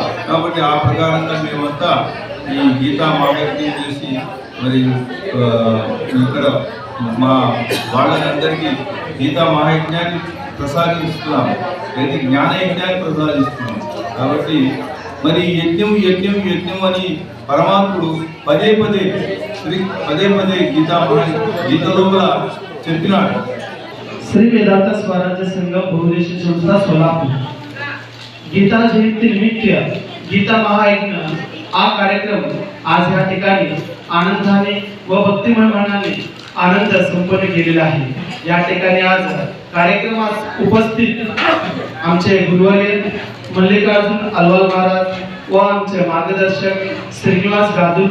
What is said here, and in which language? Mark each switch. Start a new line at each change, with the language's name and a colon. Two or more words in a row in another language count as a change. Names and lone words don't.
Telugu: కాబట్టి ఆ ప్రకారంగా మేమంతా ఈ గీతా మహాయజ్ఞం చేసి మరి ఇక్కడ మా వాళ్ళందరికీ గీతా మహాయజ్ఞాన్ని ప్రసాదిస్తున్నాము, అయితే జ్ఞానయజ్ఞాన్ని ప్రసాదిస్తున్నాము. కాబట్టి మరి యజ్ఞం యజ్ఞం యజ్ఞం అని పరమాత్ముడు పదే పదే గీతలో చెప్పినాడు.
Marathi: श्री वेदांत स्वराज्य संघम बहुद्देशीय संस्था सोलापूर गीता जयंती निमित्त गीता महायज्ञ हा कार्यक्रम आज या ठिकाणी आनंदाने व भक्तिमय मनाने आनंद संपन्न केलेला आहे. या ठिकाणी आज कार्यक्रमात उपस्थित आमचे गुरुवर्य मल्लिकार्जुन अलवाल महाराज व आमचे मार्गदर्शक श्रीनिवास गाजुल